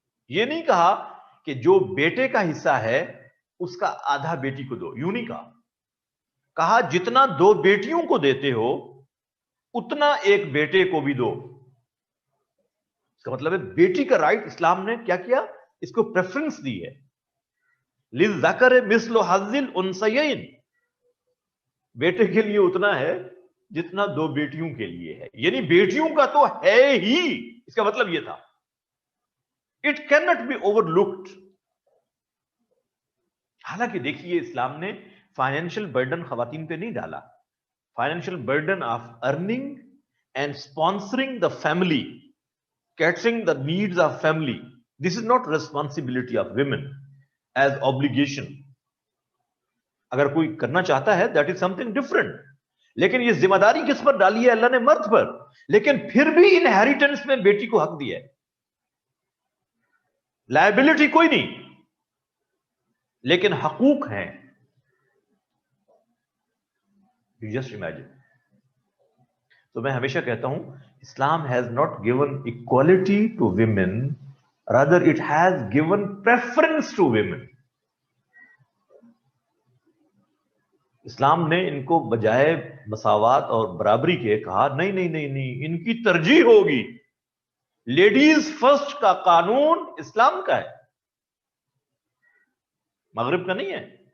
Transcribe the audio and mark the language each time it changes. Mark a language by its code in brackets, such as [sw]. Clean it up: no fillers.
[ur] یہ نہیں کہا کہ جو بیٹے کا حصہ ہے اس کا آدھا بیٹی کو دو, یوں نہیں کہا. کہا جتنا 2 بیٹیوں کو دیتے ہو اتنا ایک بیٹے کو بھی دو. اس کا مطلب ہے بیٹی کا رائٹ اسلام نے کیا کیا؟ اس کو پریفرنس دی ہے. [ar] للذکر مثل حظ الانثیین، [ur] بیٹے کے لیے اتنا ہے جتنا دو بیٹیوں کے لیے ہے. یعنی بیٹیوں کا تو ہے ہی، اس کا مطلب یہ تھا. [en] It can not be overlooked. [ur] حالانکہ دیکھیے اسلام نے فائنینشیل برڈن خواتین پہ نہیں ڈالا. [en] Financial burden of earning and sponsoring the family, catering the needs of family, this is not responsibility of women as obligation. [ur] اگر کوئی کرنا چاہتا ہے [en] that is something different. [ur] لیکن یہ ذمہ داری کس پر ڈالی ہے؟ اللہ نے مرد پر. لیکن پھر بھی انہیریٹنس میں بیٹی کو حق دیا ہے. لائبلٹی کوئی نہیں لیکن حقوق ہیں. [en] You just imagine. [ur] تو میں ہمیشہ کہتا ہوں [en] اسلام has not given equality to women, rather it has given preference to women. [ur] اسلام نے ان کو بجائے مساوات اور برابری کے کہا نہیں نہیں نہیں نہیں، ان کی ترجیح ہوگی. لیڈیز فرسٹ کا قانون اسلام کا ہے، مغرب کا نہیں ہے.